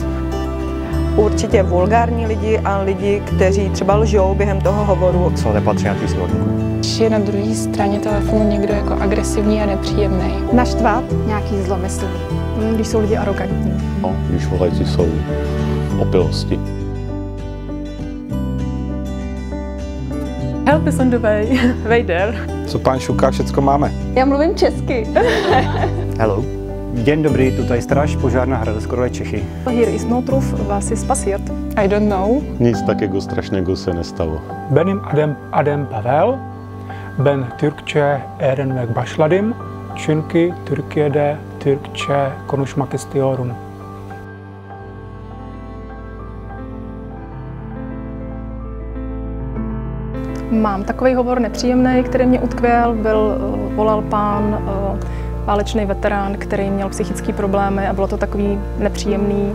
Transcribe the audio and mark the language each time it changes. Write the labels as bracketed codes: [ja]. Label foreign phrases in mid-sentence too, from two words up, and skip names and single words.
[cs] Určitě vulgární lidi a lidi, kteří třeba lžou během toho hovoru. Co nepatří na tísňovou linku. Když je na druhé straně telefonu někdo jako agresivní a nepříjemný. Naštvat, nějaký zlomyslný. Když jsou lidi arrogantní. No, když volající jsou opilosti. [en] Help is on the way. Vejder. [cs] Co pán šuká, všecko máme. Já mluvím česky. [en] Hello. [pl] Den dobrý, tutaj Straž požárna Hradec Králové Čechy. [en] Here is no truth, [de] was is passiert. [en] I don't know. [cs] Nic takého strašného se nestalo. [tr] Benim Adem Pavel, ben Türkçe öğrenmek başladım. Çünkü Türkiye'de Türkçe konuşmak istiyorum. [cs] Mám takový hovor nepříjemný, který mě utkvěl. Volal pán, válečný veterán, který měl psychické problémy a bylo to takový nepříjemný.